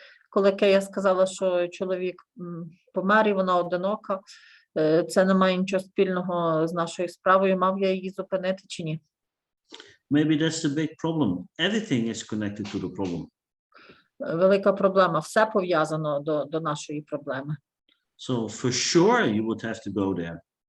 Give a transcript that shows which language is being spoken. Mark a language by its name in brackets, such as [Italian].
[Ukrainian] Коли Кея сказала, що чоловік помер і вона одинока, це не має нічого спільного з нашою справою. Мав я її зупинити чи ні? [English] Maybe that's the big problem. Everything is connected to the problem. [Ukrainian] Велика проблема. Все пов'язано до нашої проблеми. [English] So for sure you would have to go there.